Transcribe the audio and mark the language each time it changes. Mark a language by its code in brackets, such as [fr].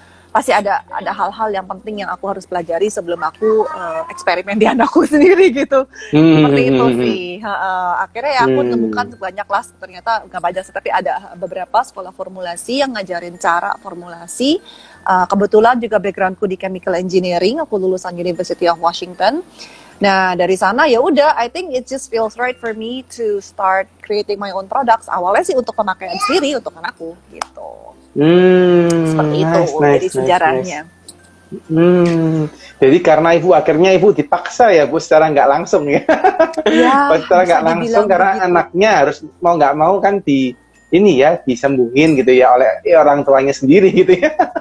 [id] Pasti ada hal-hal yang penting yang aku harus pelajari sebelum aku eksperimen di anakku sendiri gitu. Seperti itu sih. Akhirnya ya aku temukan banyak lah, ternyata nggak banyak sih, tapi ada beberapa sekolah formulasi yang ngajarin cara formulasi. Kebetulan juga backgroundku di chemical engineering, aku lulusan University of Washington. Nah dari sana ya udah, [en] I think it just feels right for me to start creating my own products. [id] Awalnya sih untuk pemakaian sendiri untuk anakku gitu. Seperti itu jadi sejarahnya. Jadi karena akhirnya ibu dipaksa ya Bu, secara nggak langsung ya. Secara nggak langsung karena begitu. Anaknya harus mau nggak mau kan disembuhin gitu ya oleh orang tuanya sendiri gitu ya.